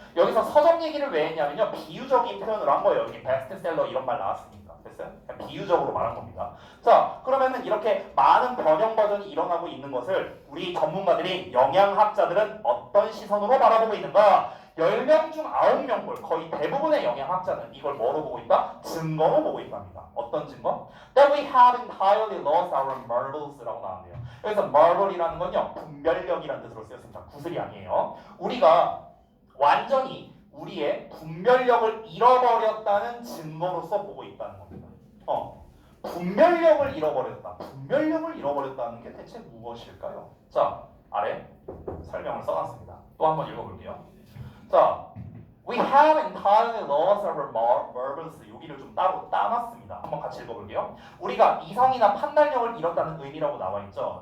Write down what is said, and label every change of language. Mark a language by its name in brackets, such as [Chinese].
[Korean] 여기서 서점 얘기를 왜 했냐면요, 비유적인 표현을 한 거예요. 여기 베스트셀러 이런 말 나왔으니까. 됐어요? 그냥 비유적으로 말한 겁니다. 자, 그러면은 이렇게 많은 변형 버전이 일어나고 있는 것을 우리 전문가들이, 영양학자들은 어떤 시선으로 바라보고 있는가? 10명 중 9명 꼴, 거의 대부분의 영양학자는 이걸 뭐로 보고 있다? 증거로 보고 있답니다. 어떤 증거? [English] That we have entirely lost our marbles라고 [Korean] 나왔네요. 여기서 marble이라는 건요, 분별력이라는 뜻으로 쓰였습니다. 구슬이 아니에요. 우리가 완전히 우리의 분별력을 잃어버렸다는 증거로서 보고 있다는 겁니다. 분별력을 잃어버렸다. 분별력을 잃어버렸다는 게 대체 무엇일까요? 자, 아래 설명을 써놨습니다. 또 한번 읽어볼게요. [English] 자, we have entirely lost our marbles. [Korean] 여기를 좀 따로 따놨습니다. 한번 같이 읽어볼게요. 우리가 이성이나 판단력을 잃었다는 의미라고 나와 있죠.